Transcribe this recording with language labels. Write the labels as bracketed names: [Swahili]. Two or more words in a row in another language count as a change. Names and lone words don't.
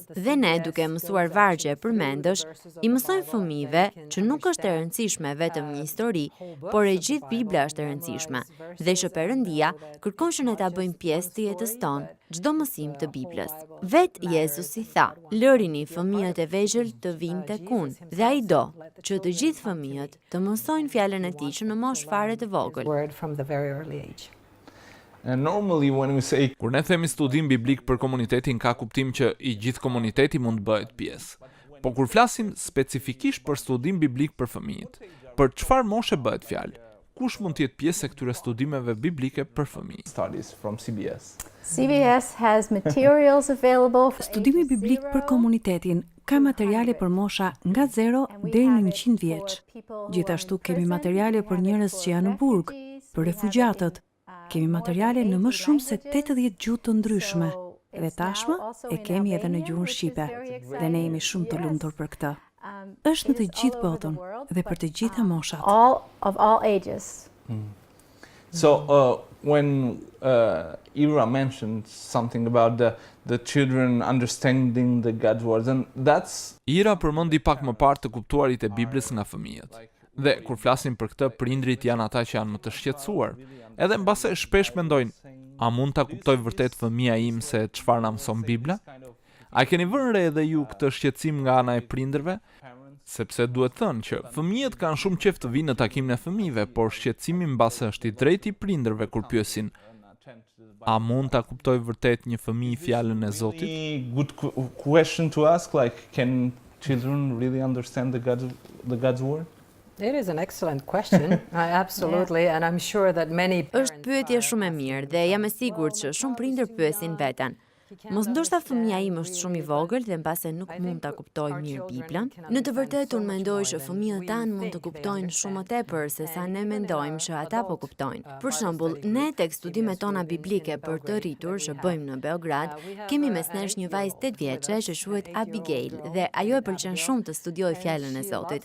[Albanian] Dhe ne, duke mësuar vargje përmendesh, i mësojmë fëmijëve që nuk është e rëndësishme vetëm një histori, por e gjithë Bibla është e rëndësishme, dhe që Perëndia kërkon që ne ta bëjmë pjesë të jetës tonë çdo mësim të Biblës. Vet Jezusi tha: "Lërini fëmijët e vegjël të vinë tek unë, dhe ai do që të gjithë fëmijët të mësojnë fjalën e tij që në moshë fare të vogël." [English] And normally when we say [Albanian] Kur ne themi studim biblik për komunitetin, ka kuptim që i gjithë komuniteti mund bëhet pjesë. Po kur flasim specifikisht për studim biblik për fëmijët, për çfarë moshe bëhet fjalë? Kush mund të jetë pjesë e këtyre studimeve biblike për fëmijë? [English] studies from CBS. CBS has materials available. [Albanian] Studimi biblik për komunitetin ka materiale për mosha nga 0 deri në 100 vjeç. Gjithashtu kemi materiale për njerëz që janë në burg, për refugjatët. Kemi materiale në më shumë se 80 gjuhë të ndryshme. Dhe tashmë e kemi edhe në gjuhën shqipe. Dhe ne jemi shumë të lumtur për këtë. Është në të gjithë botën dhe për të gjitha moshat. [English] All ages. So when Ira mentioned something about the children understanding the God's words, and that's [Albanian] Ira përmendi pak më parë të kuptuarit e Biblës nga fëmijët. Dhe kur flasim për këtë, prindrit janë ata që janë më të shqetësuar. Edhe mbase shpesh mendojnë, a mund ta kuptoj vërtet fëmia im se çfarë na mëson Bibla? A keni vënë re edhe ju këtë shqetësim nga ana e prindërve? Sepse duhet thënë që fëmijët kanë shumë qejf të vinë në takimin e fëmijëve, por shqetësimi mbase është i drejtë i prindërve kur pyesin: a mund ta kuptoj vërtet një fëmijë fjalën e Zotit? [English] a good question to ask, like, can children really understand the God's word? It is an excellent question, absolutely, and I'm sure that many [Albanian] Është pyetje shumë e mirë dhe jam e sigurt që shumë prindër pyesin veten: mos ndoshta fëmia im është shumë i vogël dhe mbase nuk mund ta kuptoj mirë Biblën? Në të vërtetë unë mendoj që fëmijët tanë mund të kuptojnë shumë më tepër se sa ne mendojmë që ata po kuptojnë. Për shembull, ne tek studimet tona biblike për të rritur që bëjmë në Beograd, kemi mes nesh një vajzë 8 vjeçe që quhet Abigail dhe ajo e pëlqen shumë të studiojë fjalën e Zotit.